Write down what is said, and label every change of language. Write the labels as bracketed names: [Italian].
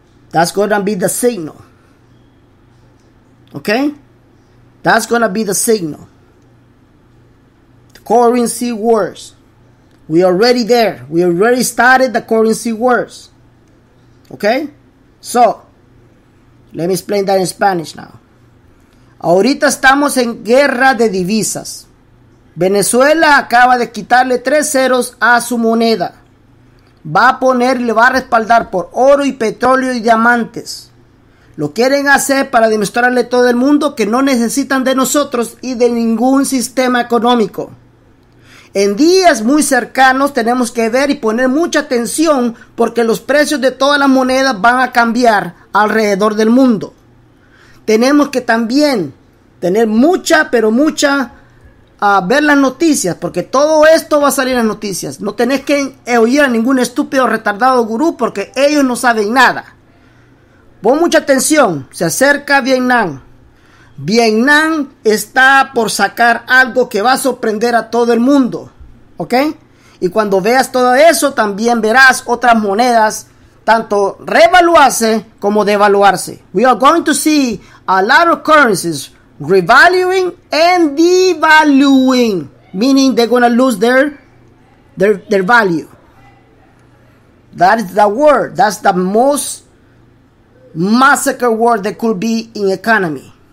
[English] That's going to be the signal. Okay? That's going to be the signal. The currency wars. We are already there. We already started the currency wars. Okay? So, let me explain that in Spanish now. [Spanish] Ahorita estamos en guerra de divisas. Venezuela acaba de quitarle 3 ceros a su moneda. Va a poner y le va a respaldar por oro y petróleo y diamantes. Lo quieren hacer para demostrarle a todo el mundo que no necesitan de nosotros y de ningún sistema económico. En días muy cercanos tenemos que ver y poner mucha atención, porque los precios de todas las monedas van a cambiar alrededor del mundo. Tenemos que también Tener mucha, pero mucha, ver las noticias, porque todo esto va a salir en las noticias. No tenés que oír a ningún estúpido retardado gurú, porque ellos no saben nada. Pon mucha atención, se acerca Vietnam. Vietnam está por sacar algo que va a sorprender a todo el mundo, ¿ok? Y cuando veas todo eso, también verás otras monedas, tanto revaluarse como devaluarse. [English] We are going to see a lot of currencies revaluing and devaluing, meaning they're going to lose their value. That is the word. That's the most massacre word that could be in economy.